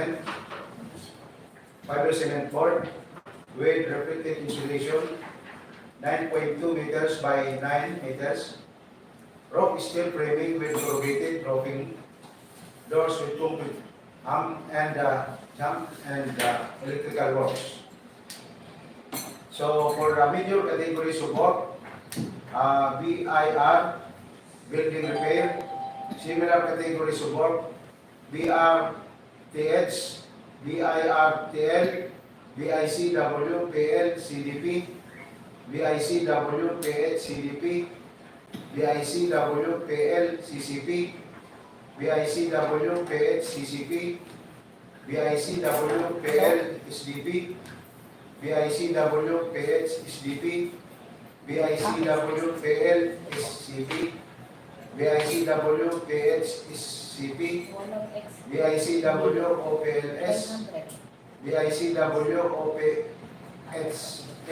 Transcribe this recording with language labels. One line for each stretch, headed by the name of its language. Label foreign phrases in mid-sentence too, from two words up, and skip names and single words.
English: cement board with reflected insulation, 9.2 meters by 9 meters, Rock steel framing with corrugated roofing, doors with concrete jump and electrical works. So for the major categories of work, BIR, building repair, similar categories of work, BRTH, BIRTL, BICW, PL, CDP, BICW, PH, CDP, BICW, PL, CCP, BICW, PH, CCP, BICW, PL, SDP, BICW, PH, SDP, BICW, PL, SCP, BICW, PH, SCP, BICW, OPLS, BICW, OPHS,